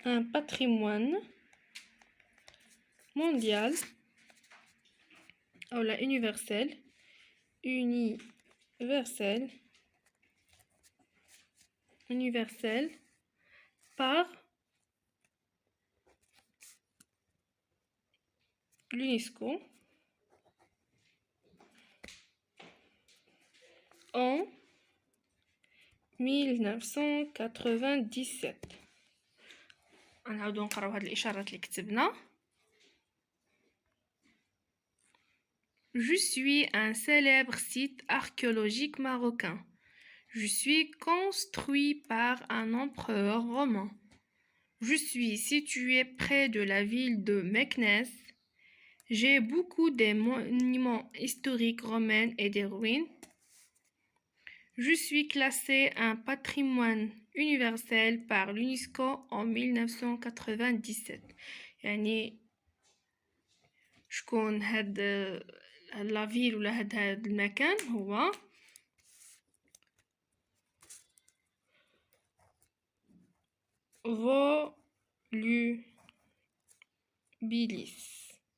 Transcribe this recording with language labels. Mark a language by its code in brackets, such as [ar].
[fr] patrimoine mondial ou la universel par l'UNESCO en 1997. [ar] غنعاودو نقراو هاد الإشارات اللي كتبنا. [fr] je suis un célèbre site archéologique marocain. je suis construit par un empereur romain. je suis situé près de la ville de Meknès. j'ai beaucoup de monuments historiques romains et des ruines. Je suis classé un patrimoine universel par l'UNESCO en 1997. [ar] يعني شكون هاد لافيل ولا هاد المكان هو فولوبيليس.